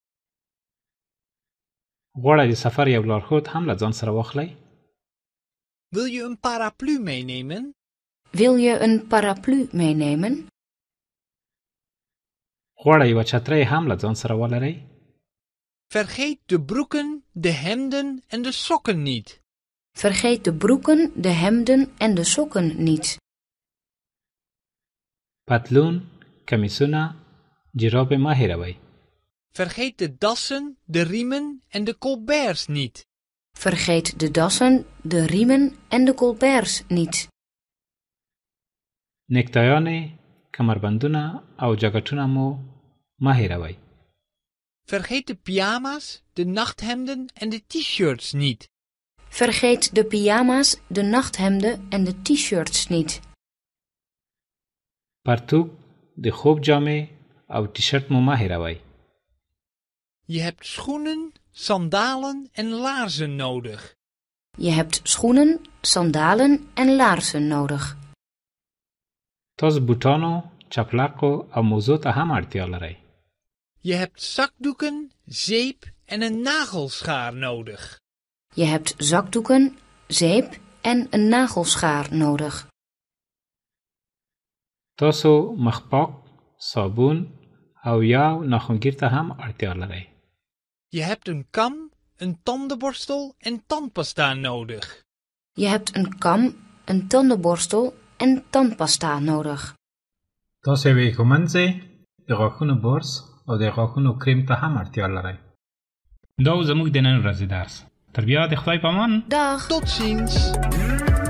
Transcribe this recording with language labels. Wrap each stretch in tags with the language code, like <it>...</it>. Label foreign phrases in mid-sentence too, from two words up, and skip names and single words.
<ps>غواړئ د سفر یو لارښود هم له ځان سره واخلئ؟</ps> <nl>Wil je een paraplu meenemen? Wil je een paraplu meenemen?</nl> <ps>غواړئ یوه چترۍ هم له ځان سره ولرئ؟</ps> <nl>Vergeet de broeken, de hemden en de sokken niet. Vergeet de broeken, de hemden en de sokken niet.</nl> <ps>پتلون، کمیسونه، جراب مه هېروئ.</ps> <nl>Vergeet de dassen, de riemen en de colberts niet. Vergeet de dassen, de riemen en de colberts niet.</nl> <ps>نیکتایانې، کمربندونه او جاکټونه مو مه هېروئ.</ps> <nl>Vergeet de pyjama's, de nachthemden en de t-shirts niet. Vergeet de pyjama's, de nachthemden en de t-shirts niet.</nl> <ps>پرتوګ، د خوب جامې او ټي-شرټ مو مه هېروئ.</ps> <nl>Je hebt schoenen, sandalen en laarzen nodig. Je hebt schoenen, sandalen en laarzen nodig.</nl> <ps>تاسو بوټانو، چپلقو او موزو ته هم اړتیا لرئ.</ps> <nl>Je hebt zakdoeken, zeep en een nagelschaar nodig. Je hebt zakdoeken, zeep en een nagelschaar nodig.</nl> <ps>تاسو مخپاک، صابون او یو ناخنگیر ته هم اړتیا لرئ.</ps> <nl>Je hebt een kam, een tandenborstel en tandpasta nodig. Je hebt een kam, een tandenborstel en tandpasta nodig.</nl> <ps>تاسو یوې ږمنځې، د غاښونو برس او د غاښونو کریم ته هم اړتیا لرئ. دا و زموږ د نن ورځې درس. تر بیا د خدای په امان.</ps> <nl>Dag! Tot ziens!</nl>